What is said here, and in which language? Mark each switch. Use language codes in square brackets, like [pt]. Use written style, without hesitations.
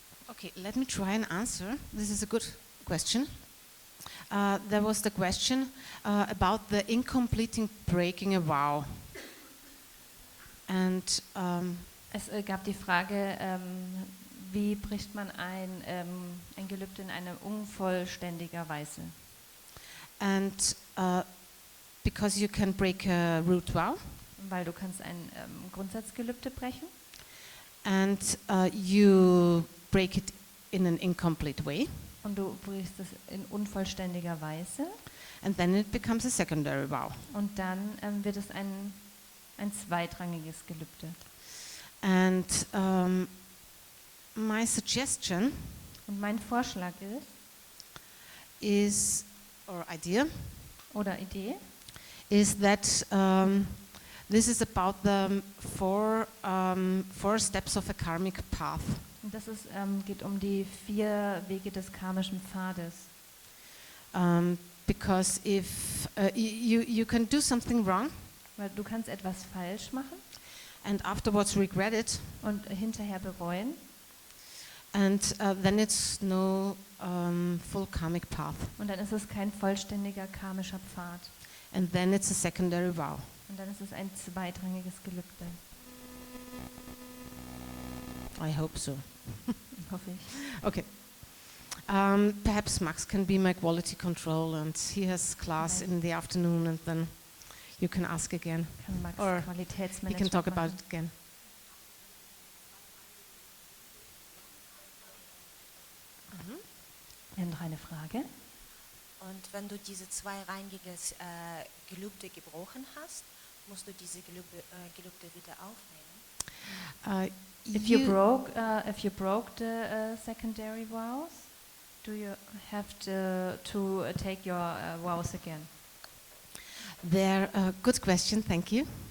[en] Okay, let me try and answer. This is a good question. There was the question about the incompleting breaking a vow. And [de] Es gab die Frage, wie bricht man ein Gelübde in eine unvollständiger Weise? [en] and because you can break a root vow. [de] Weil du kannst ein Grundsatzgelübde brechen. [en] And you break it in an incomplete way. [de] Und du brichst es in unvollständiger Weise. [en] And then it becomes a secondary vow. [de] Und dann wird es ein zweitrangiges Gelübde. [en] And my suggestion [de] Und mein Vorschlag [en] is, or idea, is that this is about the four steps of a karmic path. [de] Und das ist, geht die 4 Wege des karmischen Pfades. [en] Because if you can do something wrong, [de] Weil du kannst etwas falsch machen [en] and afterwards regret it, [de] und hinterher bereuen. [en] and then it's no full karmic path, [de] Und dann ist es kein vollständiger karmischer Pfad. [en] and then it's a secondary vow. [de] Und dann ist es ein zweitrangiges Gelübde. [en] I hope so. [de] Hoffe ich. [en] Okay. Perhaps Max can be my quality control, and he has class in the afternoon, and then you can ask again. [de] Kann Max [en] Or [de] Qualitätsmanagement [en] We can talk about [de] machen. [en] it again. [de] Wir haben noch eine Frage. Und wenn du diese zweirangiges Gelübde gebrochen hast, musst du diese Gelübde wieder aufnehmen? [en] If you broke the secondary vows, do you have to take your vows again? There, good question, thank you.